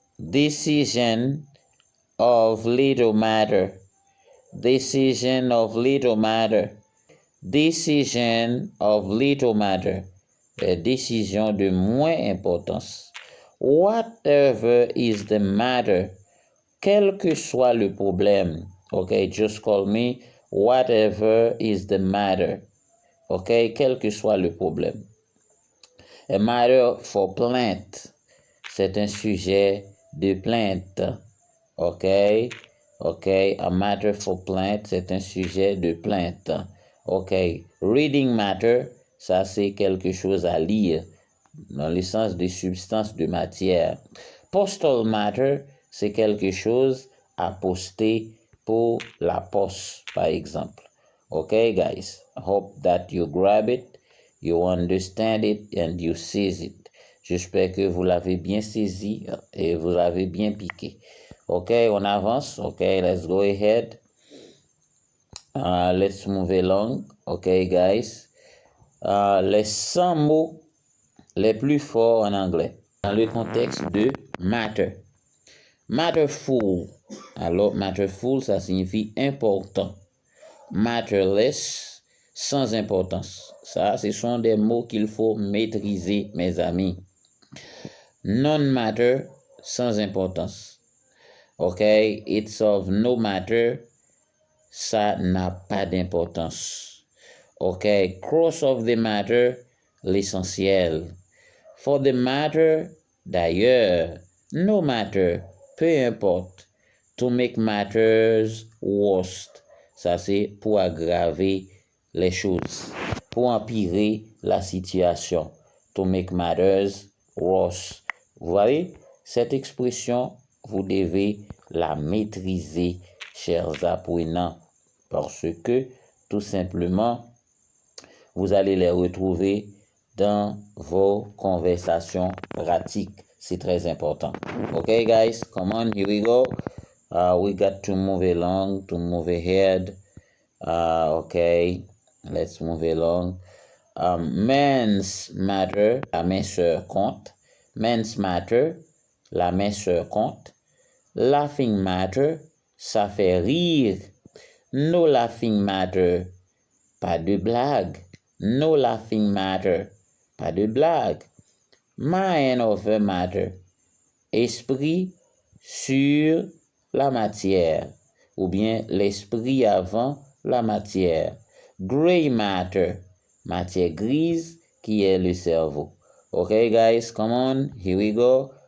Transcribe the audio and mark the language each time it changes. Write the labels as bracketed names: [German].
[English] Decision of little matter. Decision of little matter. Decision of little matter. [French] Décision de moins importance. [English] Whatever is the matter. [French] Quel que soit le problème. [English] Okay, just call me whatever is the matter. [French] Okay, quel que soit le problème. [English] A matter for [French] plainte. C'est un sujet de plainte. Okay. OK, [English] a matter for [French] plainte, c'est un sujet de plainte. OK, reading matter, ça c'est quelque chose à lire, dans le sens de substance, de matière. Postal matter, c'est quelque chose à poster pour la poste, par exemple. [English] OK, guys, hope that you grab it, you understand it, and you seize it. [French] J'espère que vous l'avez bien saisi et vous l'avez bien piqué. [English] OK, [French] on avance. [English] OK, let's go ahead. Let's move along. OK, guys. [French] Les 100 mots les plus forts en anglais dans le contexte de matter. Matterful. Alors, matterful, ça signifie important. Matterless, sans importance. Ça, ce sont des mots qu'il faut maîtriser, mes amis. Non-matter, sans importance. OK, [English] it's of no matter, [French] ça n'a pas d'importance. OK, [English] cross of the matter, [French] l'essentiel. [English] For the matter, [French] d'ailleurs, [English] no matter, [French] peu importe. [English] To make matters worse, [French] ça c'est pour aggraver les choses, pour empirer la situation. [English] To make matters worse. [French] Vous voyez, cette expression, vous devez la maîtriser, chers apprenants, parce que, tout simplement, vous allez les retrouver dans vos conversations pratiques. C'est très important. [English] Okay, guys, come on, here we go. We got to move along, to move ahead. Okay, let's move along. Men's matter, [French] la minceur compte. [English] Men's matter, [French] la minceur compte. [English] Laughing matter, [French] ça fait rire. [English] No laughing matter, [French] pas de blague. [English] No laughing matter, [French] pas de blague. [English] Mind over matter, [French] esprit sur la matière, ou bien l'esprit avant la matière. Gray matter, matière grise qui est le cerveau. [English] Okay, guys, come on, here we go.